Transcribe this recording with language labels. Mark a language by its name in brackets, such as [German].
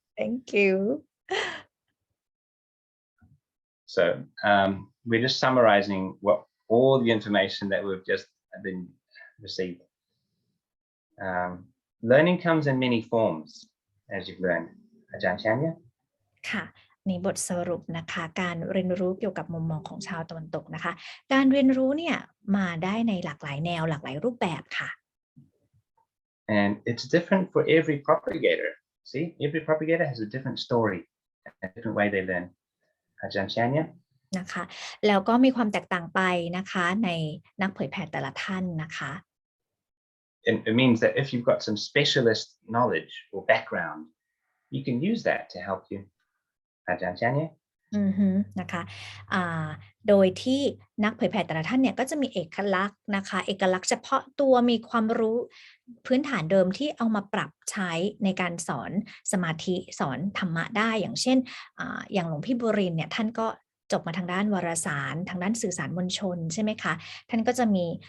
[English] Thank you. So we're just summarizing all the information that we've just been received. Learning comes in many forms, as you've learned. Aj.Andre? [Thai] ค่ะนี่บทสรุปนะคะการเรียนรู้เกี่ยวกับมุมมองของชาวตะวันตกนะคะการเรียนรู้เนี่ยมาได้ในหลากหลายแนวหลากหลายรูปแบบค่ะ [English] And it's different for every propagator. See, every propagator has a different story, a different way they learn. Aj.Andre? [Thai] นะคะแล้วก็มีความแตกต่างไปนะคะในนักเผยแผ่แต่ละท่านนะคะ [English] It means that if you've got some specialist knowledge or background, you can use that to help you. Aj.Andre? [Thai] นะคะโดยที่นักเผยแผ่แต่ละท่านเนี่ยก็จะมีเอกลักษณ์นะคะเอกลักษณ์เฉพาะตัวมีความรู้พื้นฐานเดิมที่เอามาปรับใช้ในการสอนสมาธิสอนธรรมะได้อย่างเช่นอย่างหลวงพี่บุรินทร์เนี่ยท่านก็จบมาทางด้านวารสารทางด้านสื่อสารมวลชนใช่ไหมคะท่านก็จะมี